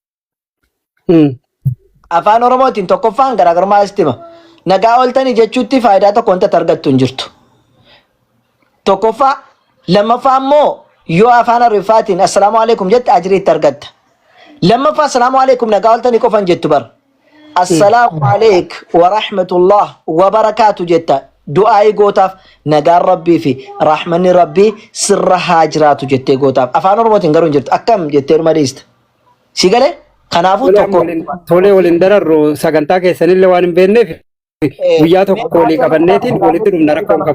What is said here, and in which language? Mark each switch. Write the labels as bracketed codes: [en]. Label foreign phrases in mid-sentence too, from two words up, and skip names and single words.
[om] Afaan oromootiin tokkoffaan garaagarummaa istima. Nagaa ooltanii jechuutti faayidaa tokko wanta argattu hin jirtu. Tokkoffaa lammaffaa immoo yoo afaan ariifaatiin [ar] السلام عليكم [om] jette ajiriitti argatta. Lammaffaa [ar] السلام عليكم [om] nagaa ooltanii qofan jettu bar. [ar] السلام عليك ورحمة الله وبركاته jetta. [om] Du'aayi gootaaf nagaan rabbii fi rahmanni rabbii sirra haa jiraatu jettee gootaaf. Afaan oromootiin garuu hin jirtu. Akkam jettee dhuma dhiista. Si galee? Kanaafuu tokko. Tolee waliin dararru sagantaa keessanillee waan hin beekneef guyyaa tokko walii qabanneetiin walitti dhumna rakkoo hin qabu.